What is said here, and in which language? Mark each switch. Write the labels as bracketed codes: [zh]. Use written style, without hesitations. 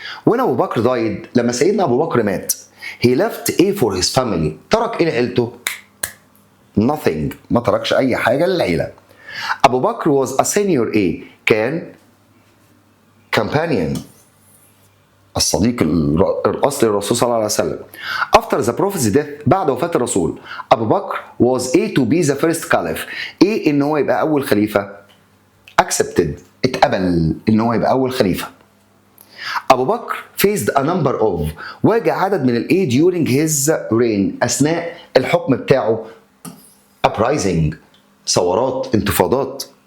[en] when [ar] ابو بكر died لما سيدنا ابو بكر مات [en] he left a for his family [ar] ترك ايه لعيلته؟ [en] nothing [ar] ما تركش اي حاجة للعيلة. ابو بكر [en] was a senior [ar] ايه كان companion الصديق الأصلي للرسول صلى الله عليه وسلم. [en] After the prophet's death [ar] بعد وفاة الرسول [en] أبو بكر was a to be the first caliph. [ar] إيه إن هو يبقى أول خليفة؟ [en] accepted [ar] اتقبل إن هو يبقى أول خليفة. أبو بكر [en] faced a number of [ar] واجه عدد من الإيه [en] during his reign [ar] أثناء الحكم بتاعه [en] uprising [ar] ثورات انتفاضات.